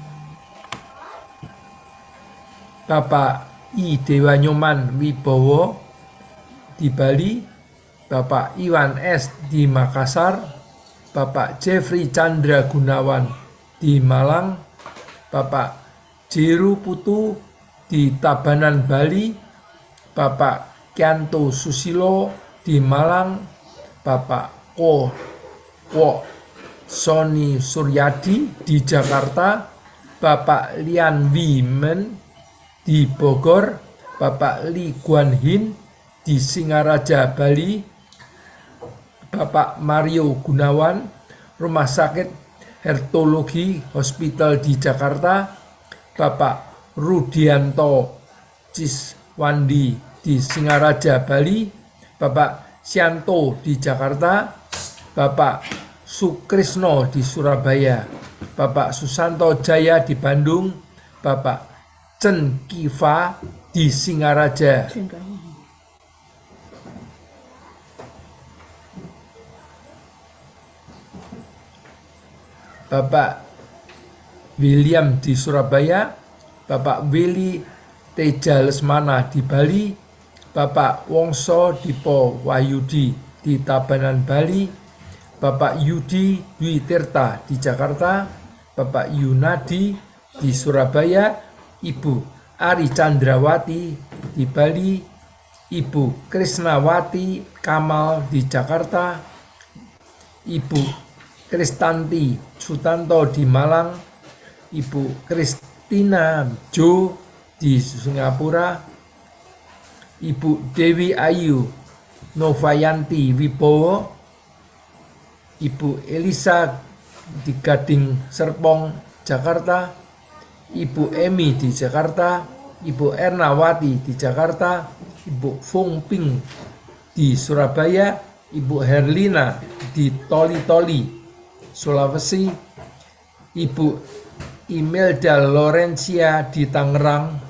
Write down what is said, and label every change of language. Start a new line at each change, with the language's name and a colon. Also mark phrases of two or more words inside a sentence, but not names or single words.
Indonesian: Bapak I Dewa Nyoman Wibowo di Bali. Bapak Iwan S. di Makassar, Bapak Jeffrey Chandra Gunawan di Malang, Bapak Jeru Putu di Tabanan, Bali, Bapak Kianto Susilo di Malang, Bapak Ko Sony Suryadi di Jakarta, Bapak Lian Wimen di Bogor, Bapak Li Guan Hin di Singaraja, Bali, Bapak Mario Gunawan, Rumah Sakit Hertologi Hospital di Jakarta, Bapak Rudianto Ciswandi di Singaraja, Bali, Bapak Sianto di Jakarta, Bapak Sukrisno di Surabaya, Bapak Susanto Jaya di Bandung, Bapak Chen Kiva di Singaraja, Bapak William di Surabaya, Bapak Willy Teja Lesmana di Bali, Bapak Wongso Dipo Wahyudi di Tabanan, Bali, Bapak Yudi Dwi Tirta di Jakarta, Bapak Yunadi di Surabaya, Ibu Ari Chandrawati di Bali, Ibu Krisnawati Kamal di Jakarta, Ibu Kristanti Sutanto di Malang, Ibu Kristina Jo di Singapura, Ibu Dewi Ayu Novayanti Wibowo, Ibu Elisa di Gading Serpong, Jakarta, Ibu Emi di Jakarta, Ibu Ernawati di Jakarta, Ibu Fung Ping di Surabaya, Ibu Herlina di Toli-Toli, Sulawesi, Ibu Imelda Lorencia di Tangerang,